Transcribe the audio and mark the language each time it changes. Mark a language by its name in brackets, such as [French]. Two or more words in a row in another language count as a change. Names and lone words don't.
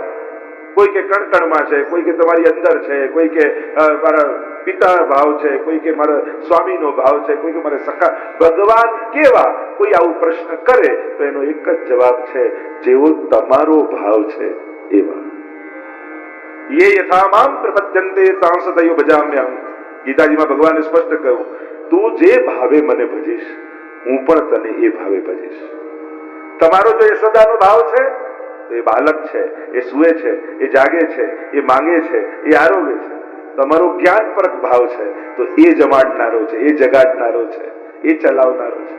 [Gujarati] કોઈ કે કણકણમાં છે, કોઈ કે તમારી અંદર છે, કોઈ કે મારા પિતા ભાવ છે, કોઈ કે મારા સ્વામીનો ભાવ છે, કોઈ કે મારા સખા। ભગવાન કેવા? કોઈ આવું પ્રશ્ન કરે તો એનો એક જ જવાબ છે, જેવો તમારો ભાવ છે એવા। [Sanskrit] ये यथा माम प्रपद्यन्ते तां सदैव भजाम्यहम्। [Gujarati] ગીતાજીમાં ભગવાને સ્પષ્ટ કહ્યું, તું જે ભાવે મને ભજીશ હું પણ તને એ ભાવે ભજીશ। તમારો જો યશોદાનો ભાવ છે તો એ બાલક છે, એ સૂવે છે, એ જાગે છે, એ માંગે છે, એ આરોગે છે। તમારો જ્ઞાનપરક ભાવ છે તો એ જમાડનારો છે, એ જગાડનારો છે, એ ચલાવનારો છે।